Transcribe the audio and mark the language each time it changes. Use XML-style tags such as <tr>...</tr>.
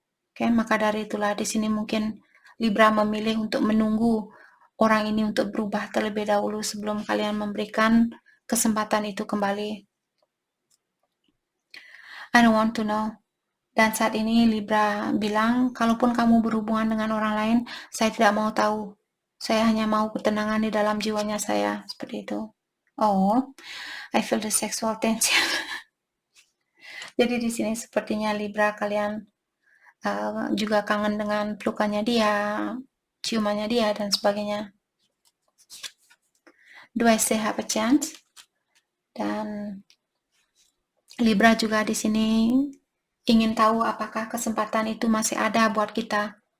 <id>Oke, maka dari itulah di sini mungkin Libra memilih untuk menunggu orang ini untuk berubah terlebih dahulu sebelum kalian memberikan kesempatan itu kembali.</id> <en>I don't want to know.</en> <id>Dan saat ini Libra bilang, kalaupun kamu berhubungan dengan orang lain, saya tidak mau tahu. Saya hanya mau ketenangan di dalam jiwanya saya, seperti itu.</id> <en>Oh, I feel the sexual tension.</en> <id>Jadi di sini sepertinya Libra kalian juga kangen dengan pelukannya dia, ciumannya dia, dan sebagainya.</id> <en>Do I still have a chance?</en> <id>Dan Libra juga di sini ingin tahu apakah kesempatan itu masih ada buat kita.</id>